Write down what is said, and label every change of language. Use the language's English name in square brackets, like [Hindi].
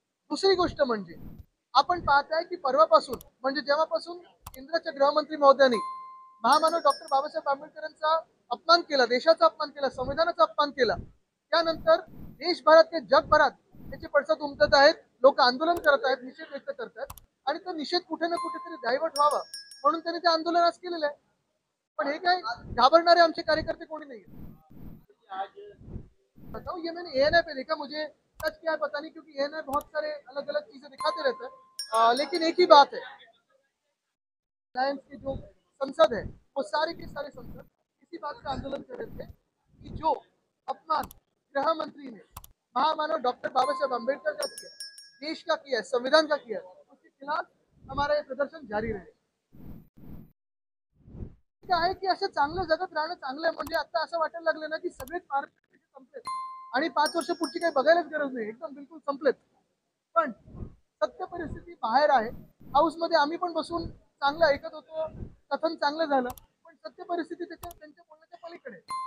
[Marathi] दुसरी गोष्ट म्हणजे आपण पाहताय की परवापासून म्हणजे जेव्हापासून केंद्राच्या गृहमंत्री महोदयांनी महामानव डॉक्टर बाबासाहेब आंबेडकरांचा अपमान केला, देशाचा अपमान केला, संविधानाचा अपमान केला, त्यानंतर देशभरात ते जगभरात त्याचे पडसाद उमटत आहेत. लोक आंदोलन करत आहेत, निषेध व्यक्त करतात आणि तो निषेध कुठे ना कुठेतरी डायव्हर्ट व्हावा म्हणून त्यांनी ते आंदोलन आज केलेलं आहे. पण हे काय घाबरणारे आमचे कार्यकर्ते कोणी नाही. [Hindi] बताओ ये मैंने एएनआई पे देखा, मुझे सच क्या है पता नहीं क्योंकि एएनआई बहुत सारे अलग अलग चीजें दिखाते रहते हैं। लेकिन एक ही बात है, अलायंस की जो संसद है वो सारे के सारे संसद इसी बात का आंदोलन कर रहे थे कि जो अपमान गृह मंत्री ने महामानव डॉक्टर बाबा साहेब अम्बेडकर का किया, देश का किया, संविधान का किया, उसके खिलाफ हमारा ये प्रदर्शन जारी रहे. [Marathi] आहे की असं चांगलं जगत राहणं चांगलं आहे. म्हणजे आता असं वाटायला लागलं ना की सगळेच महाराष्ट्र संपलेत आणि 5 वर्ष पुढची काही बघायलाच गरज नाही, एकदम बिलकुल संपलेत. पण सत्य परिस्थिती बाहेर आहे. हाऊस मध्ये आम्ही पण बसून चांगलं ऐकत होतो, कथन चांगलं झालं, पण सत्य परिस्थिती त्यांच्या बोलण्याच्या पलीकडे.